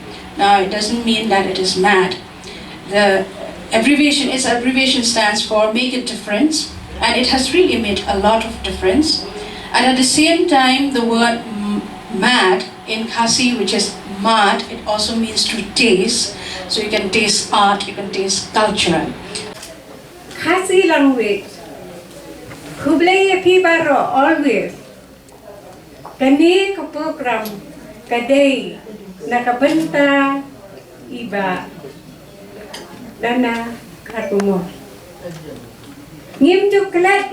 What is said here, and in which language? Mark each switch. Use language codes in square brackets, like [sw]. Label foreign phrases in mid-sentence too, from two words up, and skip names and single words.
[en] Now it doesn't mean that it is mad. The abbreviation stands for Make a Difference, and it has really made a lot of difference. And at the same time, the word mad in Khasi, which is mad, it also means to taste. So you can taste art, you can taste culture. Khasi language, Kublai Pibaro always. [kha] Kani ka program, kaday, nakabanta, iba dana katumo ngim coklat